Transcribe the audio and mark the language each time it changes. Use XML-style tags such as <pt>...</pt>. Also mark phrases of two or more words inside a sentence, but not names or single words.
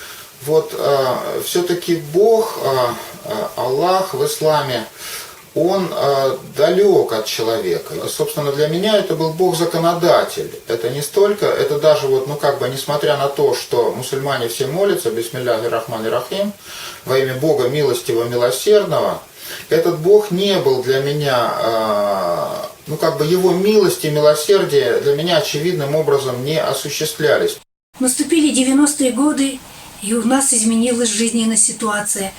<ru>Все-таки Бог, Аллах в исламе, Он далек от человека. Собственно, для меня это был Бог-законодатель. Это не столько, это даже несмотря на то, что мусульмане все молятся,</ru> <ar>بسم الله الرحمن الرحيم,</ar> <ru>во имя Бога милостивого, милосердного, этот Бог не был для меня, его милость и милосердие для меня очевидным образом не осуществлялись. Наступили 90-е годы, и у нас изменилась жизненная ситуация.</ru>